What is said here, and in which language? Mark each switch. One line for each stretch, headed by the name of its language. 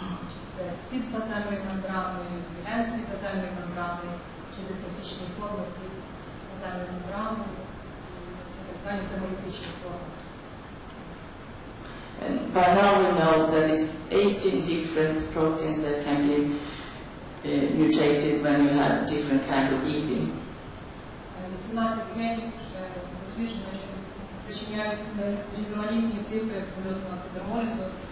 Ukrainian: Чи це під базальною мембраною, в ділянці базальної мембрани, чи дистрофічні форми під базальною мембраною, це так звані гемолітичні форми.
English: And by now we know that is 18 different proteins that can be mutated when you have different kind of EB.
Ukrainian: 18 генів вже досліджено, що спричиняють різноманітні типи бульозного епідермолізу.